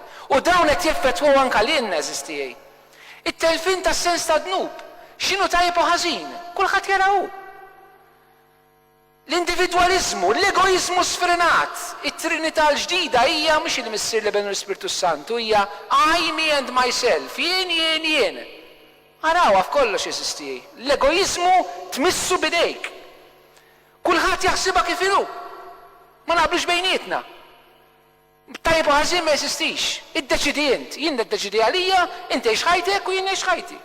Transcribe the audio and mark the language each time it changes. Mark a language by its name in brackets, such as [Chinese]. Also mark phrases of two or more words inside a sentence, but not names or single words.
[Maltese] U dawn qed jeffettwaw anke lilna SSTA. It-telfin tas-sens ta' dnub, x'inhu tajjeb u ħażin, kulħadd jaraw. L-individualizmu, l-egoizmu sfrenat, it-trinità l-ġdida hija mhux il-missier li bejn l-Ispirtu Santu, hija [English] I, me and myself, [Maltese] jien. Araw f'kollox SSTA. L-egoizmu tmissu bidejk. Kulħadd jaħsibha kif inhu. Ma naqblux bejnietna. Tajjeb u ħażin ma jeżistix. Iddeċidi int, jien iddeċidi għalija, inti għex ħajtek u jien għex ħajti.